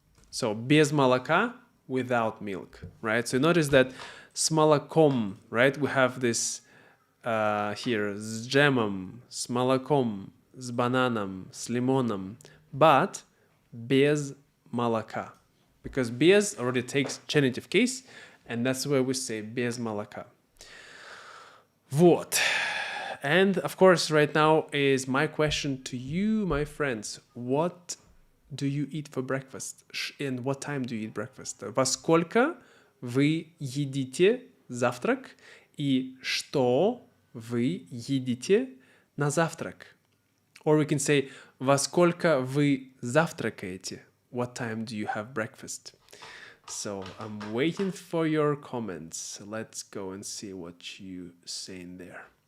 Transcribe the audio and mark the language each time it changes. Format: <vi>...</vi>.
<en>So,</en> <ru>без молока,</ru> <en>without milk, right? So notice that</en> <ru>с молоком,</ru> <en>right? We have this here,</en> <ru>с джемом, с молоком, с бананом, с лимоном, but без молока.</ru> <en>Because без already takes genitive case, and that's where we say</en> <ru>без молока. Вот.</ru> <en>And of course, right now is my question to you, my friends. What do you eat for breakfast? And what time do you eat breakfast?</en> <ru>Во сколько вы едите завтрак? И что вы едите на завтрак?</ru> <en>Or we can say,</en> <ru>во сколько вы завтракаете?</ru> <en>What time do you have breakfast? So I'm waiting for your comments. Let's go and see what you say in there.</en>